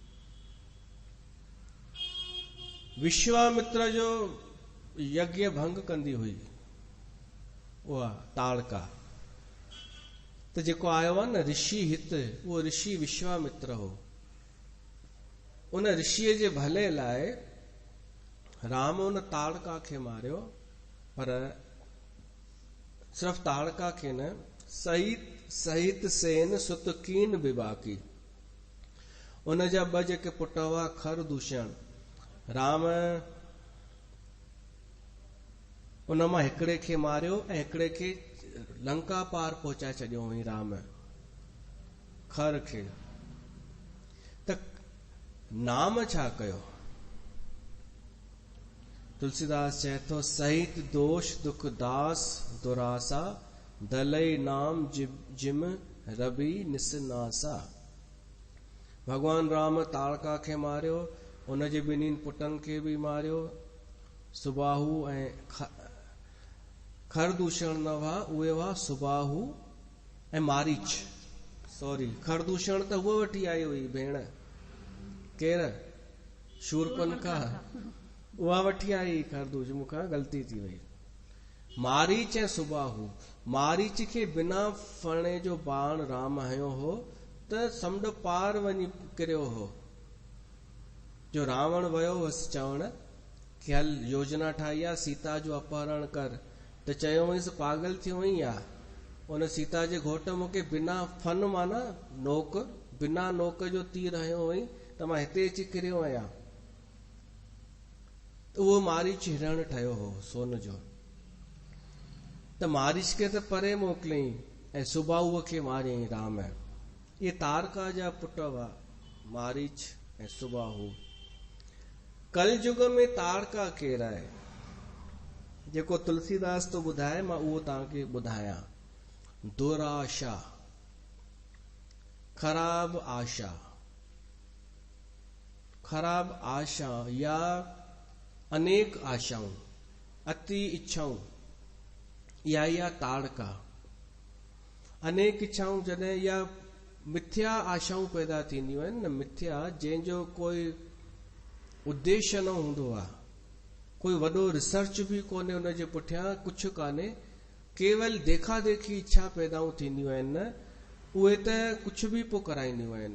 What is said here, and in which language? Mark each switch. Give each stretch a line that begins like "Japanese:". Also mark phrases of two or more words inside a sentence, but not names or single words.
Sindhi: विश्वामित्र जो यज्ञ भंग कंदी हुई उहा ताड़का, त जेको आयो आहे न ऋषि हित, उहो ऋषि विश्वामित्र हो। उन ऋषिअ जे भले लाइ राम उन ताड़का खे मारियो, पर सिर्फ़ ताड़का खे न,
Awadhi: सहित सेन सुत कीन विभा की,
Sindhi: उन जा 2 जेके पुट हुआ खरदूषण। राम उन मां हिकिड़े खे मारियो ऐं हिकिड़े खे लंका पार पहुचाए छॾियो हुई राम खर खे। त नाम छा कयो? तुलसीदास चए थो,
Awadhi: सहित दोष दुख दास दुरासा, दलई नाम जिम रवि निसनासा।
Sindhi: भगवान राम ताड़का खे मारियो उन जे ॿिन्हिनि पुटनि खे बि मारियो। सुबाहु ऐं खरदूषण न हुआ, उहे हुआ सुबाहु ऐं मारीच। सॉरी, खरदूषण त उहा वठी आई हुई भेण, केर? शूरपनखा, उहा वठी आई खरदूषण, मूंखां ग़लती थी वई। मारीच ऐं सुबाहु। मारीच खे बिना फणे जो बाण राम हयो हो त समुंड पार वञी किरियो हो। जो रावण वियो हुअसि चवण कि हल योजना ठाही आहे सीता जो अपहरण कर, त चयो हुयसि पागल थी वई आहे। उन सीता जे घोट मूंखे बिना फन माना नोक, बिना नोक जो तीर हयो हुई त मां हिते अची किरियो आहियां। त उहो मारीच हिरण ठहियो हो सोन जो। त मारीच खे त परे मोकिलियईं ऐं सुबाहुअ खे मारियईं राम। इहे तारका जा पुट हुआ, मारीच ऐं सुबाहु। कलयुग में तारका केरु आहे? जेको तुलसीदास तो ॿुधाए मां उहो तव्हांखे ॿुधायां। दुराशा, ख़राब आशा, ख़राब आशा या अनेक आशाऊं, अति इच्छाऊं, या ताड़का। अनेक इच्छाऊं जॾहिं या मिथ्या आशाऊं पैदा थींदियूं आहिनि न, मिथ्या, जंहिंजो कोई उद्देश्य न हूंदो आहे, कोई वॾो रिसर्च बि कोन्हे उन जे पुठियां, कुझु कान्हे, केवल देखा देखी इच्छा पैदाऊं थींदियूं आहिनि न, उहे त कुझु बि पोइ कराईंदियूं आहिनि।